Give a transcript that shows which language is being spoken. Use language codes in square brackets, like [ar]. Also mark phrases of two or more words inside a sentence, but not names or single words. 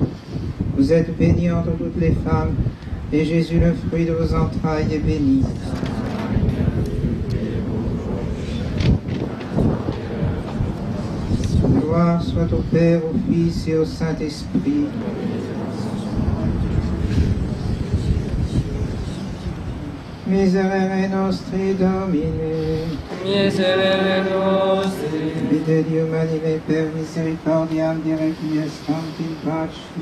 [fr] Vous êtes bénie entre toutes les femmes, et Jésus, le fruit de vos entrailles, est béni. Gloire soit au Père, au Fils et au Saint-Esprit. [la] Miserere nostri Domine, Miserere nostri, Vite Dieu anime per misericordiam requiescant in pace.